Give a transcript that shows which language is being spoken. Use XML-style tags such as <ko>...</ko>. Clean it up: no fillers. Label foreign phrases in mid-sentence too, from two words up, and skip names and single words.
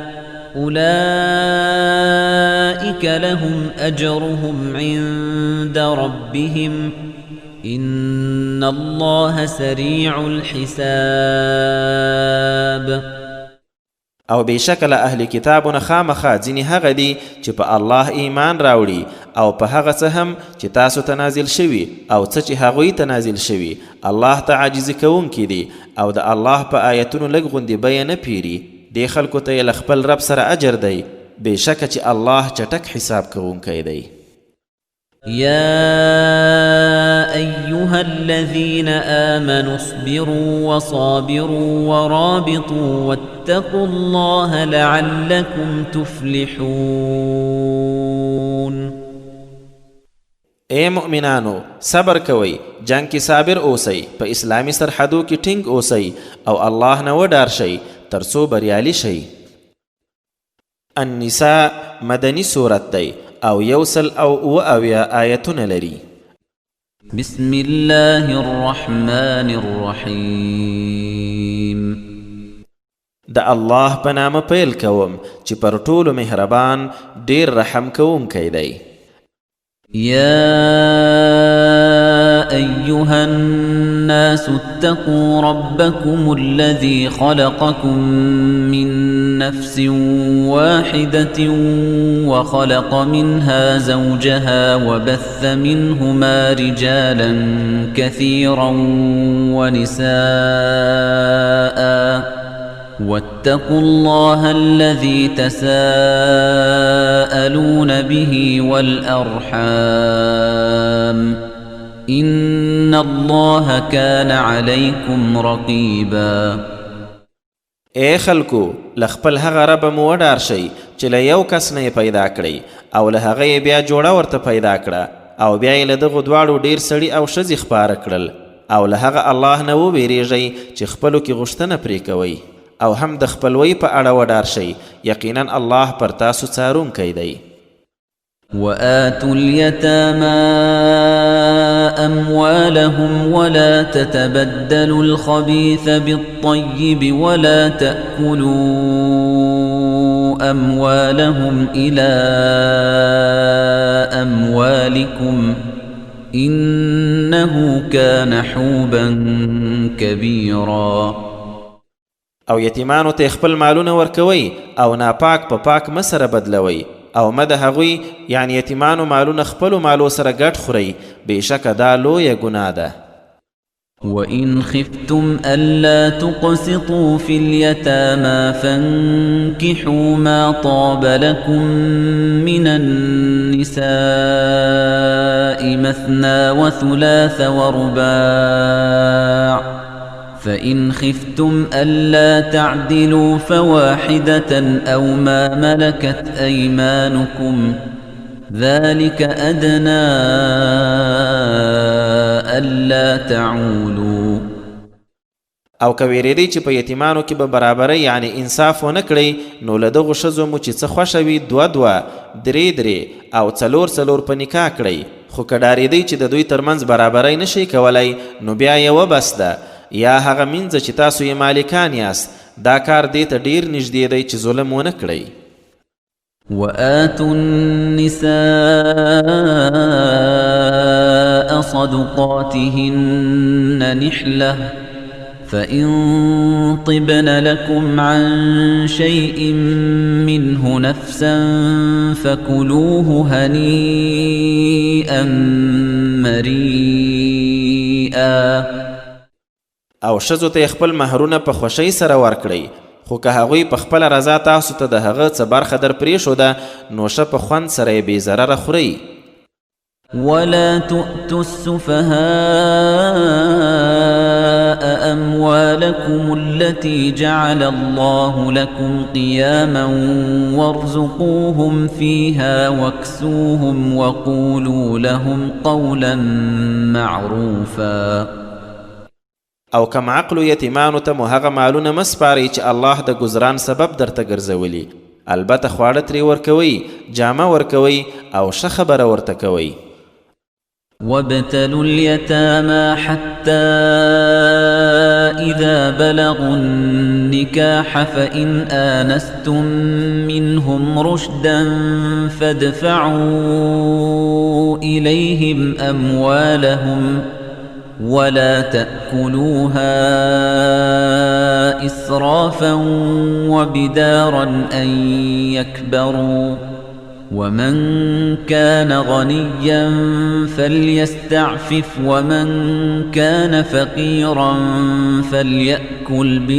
<ar>أولئك لهم أجرهم عند ربهم إن الله سريع الحساب.</ar> <ps>او بېشکه اهل کتابونه خامخا ځینې هغه دي چې په الله ایمان راوړي او په هغه څه هم چې تاسو ته نازل شوي او څه چې هغوی ته نازل شوي الله ته عاجزي کوونکي دي او د الله په آیتونو لږ غوندې بیه نه پیري. دې خلکو ته یې له خپل رب سره اجر دی، بېشکه چې الله چټک حساب کوونکی دی.</ps> <ar>يا أيها الذين آمنوا اصبروا وصابروا ورابطوا واتقوا الله لعلكم تفلحون.</ar> <ps>اے مؤمنانو صبر کوئ، جنگ کې صابر اوسئ، په اسلامي سرحدو کې ټینګ اوسئ او الله نه وډار شئ ترڅو بریالي شئ. النساء مدني سورت دی او 100 آیتونه لري.</ps> <ar>بسم الله الرحمن الرحیم.</ar> <ps>د الله په نامه پیل کوم چې پر ټولو مهربان ډیر رحم کوونکی دی.</ps> <ar>يا أيها الناس اتقوا ربكم الذي خلقكم من نفس واحدة وخلق منها زوجها وبث منهما رجالا كثيرا ونساء واتقوا الله الذي تساءلون به والأرحام إن الله كان عليكم رقيبا.</ar> <ps>اے خلکو لخپل هغه رب مو وډار شئ چې له یو کس نه پیدا کړئ او له هغه بیا جوړه ورته پیدا کړه او بیا یې له دغو دواړو ډیر سړي او ښځې خپاره کړل او له هغه الله نه وویریږئ چې خپلو کې غوښتنه پرې کوئ او هم د خپلوۍ په اړه وډار شئ، یقینا الله پر تاسو څارونکی دی.</ps> <ar>وآتوا اليتامى أموالهم ولا تتبدلوا الخبيث بالطيب ولا تأكلوا أموالهم إلى أموالكم إنه كان حوبا كبيرا.</ar> <ps>او یتیمانو ته خپل مالونه ورکوي او ناپاک په پاک مسره بدلوي او مه د هغوی یعنی یتیمانو مالونه خپلو مالو سره ګډ خورئ بېشکه دا لویه ګناه ده.</ps> <ar>وَإِنْ خِفْتُمْ أَلَّا تُقْسِطُوا فِي الْيَتَامَى فَانكِحُوا مَا طَابَ لَكُم مِّنَ النِّسَاءِ مَثْنَىٰ وَثُلَاثَ وَرُبَاعَ فَإِنْ خِفْتُمْ أَلَّا تَعْدِلُوا فَوَاحِدَةً أَوْ مَا مَلَكَتْ أَيْمَانُكُمْ ذَلِكَ أَدْنَىٰ أَلَّا تعولوا.</ar> <ps>او که ویریدئ چې په یتیمانو کې به برابرۍ یعنی انصاف ونه کړئ نو له دغو ښځو مو چې څه خوښه وي 2 3 او 4 په نکاح کړئ. خو که ډارېدئ چې د دوی ترمنځ برابرۍ نشئ کولی نو بیا یوه بس ده، یا هغه مینځه چې تاسو یې مالکان یاست. دا کار دې ته ډیر نږدې دی چې ظلم ونه کړئ.</ps> <ar>وآتوا النساء صدقاتهن نحلة فإن طبن لكم عن شيء منه نفسا فكلوه هنيئا مريئا.</ar> <ps>او ښځو ته خپل مهرونه په خوښۍ سره ورکړئ، خو که هغوی په خپله رضا تاسو ته د هغه څه برخه در پرېښوده نو ښه په خوند سره یې بې ضرره خورئ.</ps> <ar>ولا تؤتوا السفهاء أموالكم التي جعل الله لكم قياما وارزقوهم فيها واكسوهم وقولوا لهم قولا معروفا.</ar> <ps>او کم عقلو یتیمانو ته مو هغه مالونه مه سپارئ چې الله د ګزران سبب درته ګرځولي. البته خواړه ترې ورکوئ، جامه ورکوئ او ښه خبره ورته کوئ.</ps> <ar>وابتلوا اليتامى حتى إذا بلغوا النكاح فإن آنستم منهم رشدا فادفعوا إليهم أموالهم ولا تأكلوها إسرافا وبدارا أن يكبروا ومن كان غنيا فليستعفف ومن كان فقيرا فليأكل</ar>